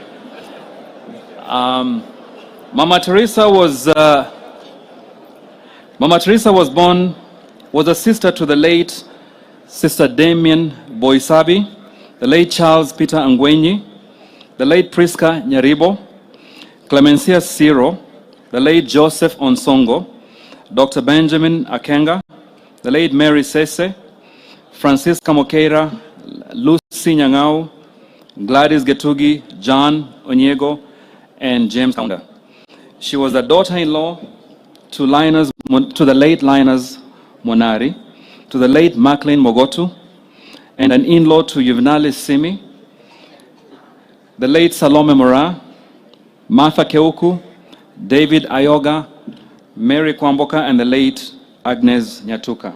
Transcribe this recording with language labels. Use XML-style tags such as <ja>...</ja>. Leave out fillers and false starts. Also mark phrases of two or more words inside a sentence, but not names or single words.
<en>Mama Teresa was a sister to the late Sister Damien Boisabi, the late Charles Peter Angwenyi, the late Priska Nyaribo, Clemencia Siro, the late Joseph Onsongo, Dr. Benjamin Akenga, the late Mary Sese, Francisca Mokeira, Lucy Nyang'au, Gladys Getugi, John Onyego, and James Kaunda. She was a daughter-in-law to the late Linus Monari, to the late Maclean Mogotu, and an in-law to Juvenalis Simi, the late Salome Mora, Martha Keuku, David Ayoga, Mary Kwamboka, and the late Agnes Nyatuka.</en>